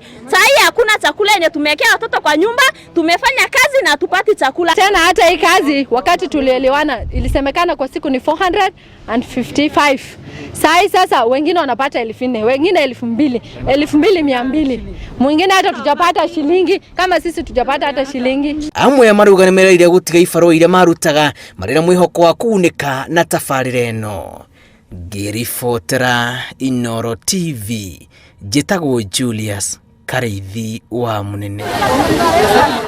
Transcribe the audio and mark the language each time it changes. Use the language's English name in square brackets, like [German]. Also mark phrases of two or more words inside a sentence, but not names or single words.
[Swahili] Sasa hii hakuna chakula yenye tumewekea watoto kwa nyumba, tumefanya kazi na tupati chakula. Tena hata hii kazi wakati tulielewana ilisemekana kwa siku ni 455. Sasa wengine wanapata 1,400, wengine 2,000, 2,200. Mwingine hata tujapata shilingi, kama sisi tujapata hata shilingi. [Kikuyu] Amwe ya marauga nĩmereire gũtiga ibaro iria marutaga marĩ mwĩhoko wa kuunĩka na tabarĩra ĩno. Ngĩribotera Inooro TV, njĩtagwo Julius Kareithi wa Munene.